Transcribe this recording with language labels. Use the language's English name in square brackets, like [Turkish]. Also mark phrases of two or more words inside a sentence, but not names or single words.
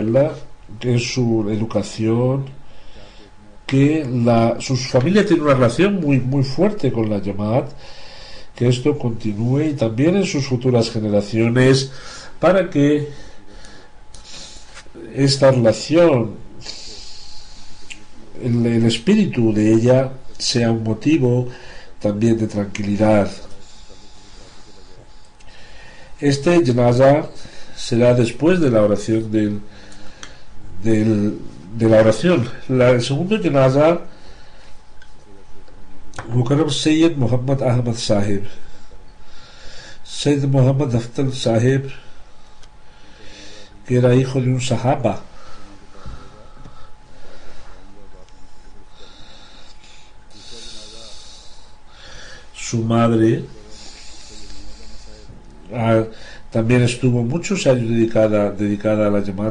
[Spanish] Allah, que es su educación, que su familia tiene una relación muy, muy fuerte con la Jamaat, que esto continúe, y también en sus futuras generaciones, para que esta relación, el espíritu de ella, sea un motivo también de tranquilidad. Este janaza será después de la oración de la oración. El segundo janaza, Mukarram Sayyid Muhammad Ahmad Sahib. Sayyid Muhammad Daftar Sahib, que era hijo de un sahaba. Su madre también estuvo muchos años dedicada a la Jamaat.